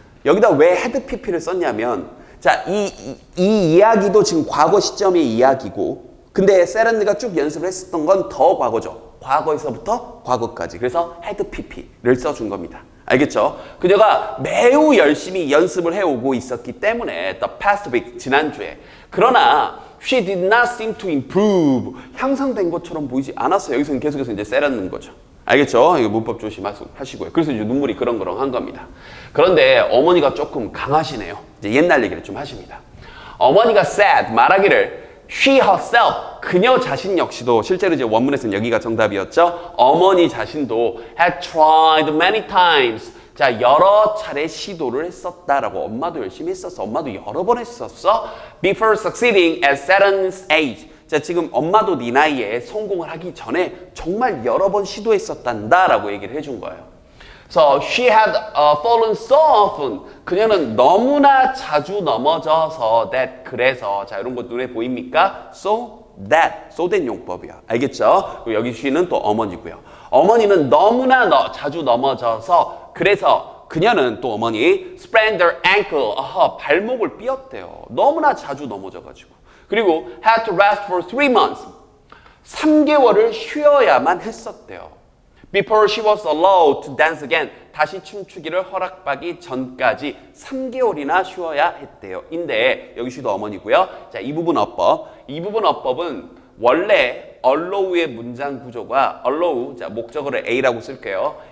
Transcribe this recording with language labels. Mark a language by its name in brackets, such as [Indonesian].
[Korean] 여기다 왜 had pp를 썼냐면, 자, 이 이야기도 지금 과거 시점의 이야기고, 근데 세란느가 쭉 연습을 했었던 건 더 과거죠. 과거에서부터 과거까지. 그래서 had pp를 써준 겁니다. 알겠죠? 그녀가 매우 열심히 연습을 해오고 있었기 때문에 [English] the past week, [Korean] 지난주에. [English] 그러나 she did not seem to improve, [Korean] 향상된 것처럼 보이지 않았어요. 여기서는 계속해서 이제 세란는 거죠. 알겠죠? 이거 문법 조심하시고요. 그래서 이제 눈물이 그렁그렁한 겁니다. 그런데 어머니가 조금 강하시네요. 이제 옛날 얘기를 좀 하십니다. 어머니가 said, 말하기를 [English] she herself, [Korean] 그녀 자신 역시도, 실제로 이제 원문에서는 여기가 정답이었죠. 어머니 자신도 [English] had tried many times, [Korean] 자, 여러 차례 시도를 했었다라고. 엄마도 열심히 했었어. 엄마도 여러 번 했었어. [English] Before succeeding at Saran's age. [Korean] 자, 지금 엄마도 네 나이에 성공을 하기 전에 정말 여러 번 시도했었단다라고 얘기를 해준 거예요. [English] So she had fallen so often. [Korean] 그녀는 너무나 자주 넘어져서 that, 그래서. 자, 이런 거 눈에 보입니까? So that 용법이야. 알겠죠? 그리고 여기 she는 또 어머니고요. 어머니는 너무나 자주 넘어져서, 그래서 그녀는 또 어머니 [English] sprained her ankle, [Korean] 발목을 삐었대요. 너무나 자주 넘어져가지고. [English] 그리고 had to rest for 3 months, [Korean] 3개월을 쉬어야만 했었대요. [English] Before she was allowed to dance again, [Korean] 다시 춤추기를 허락받기 전까지 3개월이나 쉬어야 했대요. 인데 여기 쉬도 어머니고요. 자, 이 부분 어법은 원래 allow의 문장 구조가 allow, 자, 목적어를 A라고 쓸게요.